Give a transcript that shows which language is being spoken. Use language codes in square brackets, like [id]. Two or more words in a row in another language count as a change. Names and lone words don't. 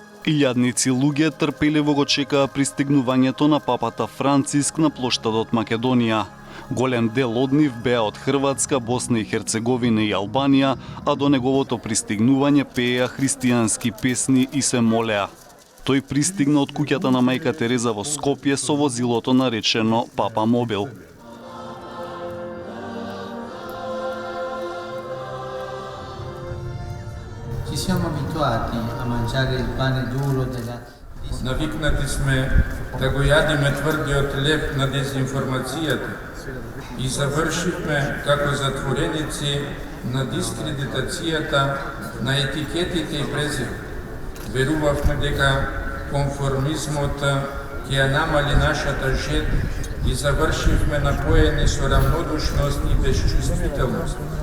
[mk] Илјадници луѓе трпеливо го чекаа пристигнувањето на папата Франциск на плоштадот Македонија. Голем дел од нив беа од Хрватска, Босна и Херцеговина и Албанија, а до неговото пристигнување пееа христијански песни и се молеа. Тој пристигна од куќата на мајка Тереза во Скопје со возилото наречено Папа Мобил. [it] Ci siamo abituati a mangiare il pane duro della... [mk] Навикнати сме да го јадиме тврдиот леп на дезинформацијата и завршивме како затвореници на дискредитацијата на етикетите и презиви. Верувавме дека конформизмот ќе ја намали нашата жет и завршивме напоени со рамнодушност и безчувствителност.